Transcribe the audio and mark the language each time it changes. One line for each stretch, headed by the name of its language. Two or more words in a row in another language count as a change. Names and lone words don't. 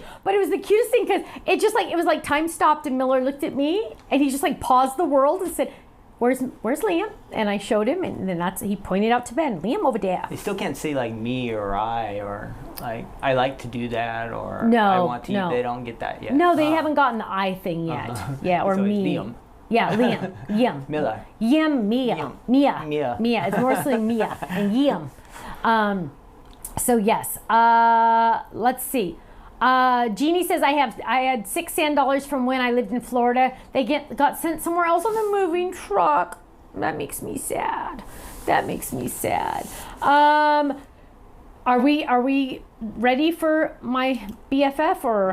English: But it was the cutest thing, because it was like time stopped, and Miller looked at me and he just like paused the world and said, where's Liam? And I showed him, and then he pointed out to Ben, Liam over there. They still can't say like me or I or like I like to do that or No, I want to no. eat. They don't get that yet. No, they haven't gotten the I thing yet. Yeah, or So it's me. Liam. Yeah, Liam. Yim. Miller. Yim, Mia. Yim. Mia. Mia. Mia. It's mostly Mia and Yim. So yes. Let's see. Jeannie says I had $6 sand from when I lived in Florida. They got sent somewhere else on the moving truck. That makes me sad. Are we ready for my BFF or